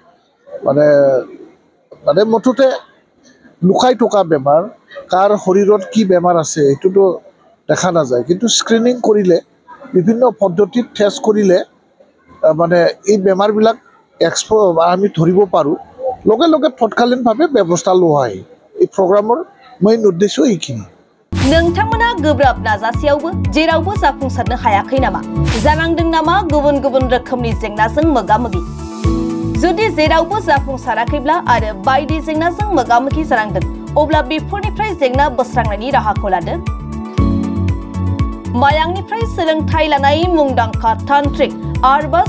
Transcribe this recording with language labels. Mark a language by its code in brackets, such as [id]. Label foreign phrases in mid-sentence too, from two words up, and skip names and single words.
[as] মানে মুঠতে লুকাই থকা বেমাৰ কাৰ শৰীৰত কি বেমাৰ আছে এইটোতো দেখা নাযায় কিন্তু স্ক্ৰিনিং কৰিলে বিভিন্ন পদ্ধতিত টেষ্ট কৰিলে মানে এই বেমাৰবিলাক আমি ধৰিব পাৰোঁ লগে লগে তৎকালীনভাৱে ব্যৱস্থা লোৱা হয় এই প্ৰগ্ৰামৰ মেইন উদ্দেশ্য এইখিনি [brx] नोंथांमोना गोब्राब नाजासेयावबो जेरावबो जाफुंसारनो हायाखै नामा जानांदों नामा गुबुन गुबुन रोखोमनि जेंनाजों मोगा-मोगि जुदि जेरावबो जाफुंसाराखैब्ला आरो बायदि जेंनाजों मोगा-मोगि जानांदों अब्ला बेफोरनिफ्राय जेंना बोस्रांनायनि राहाखौ लादो मायांनिफ्राय सोलोंथाइ लानाय मुंदांखा तान्त्रिक आरबाज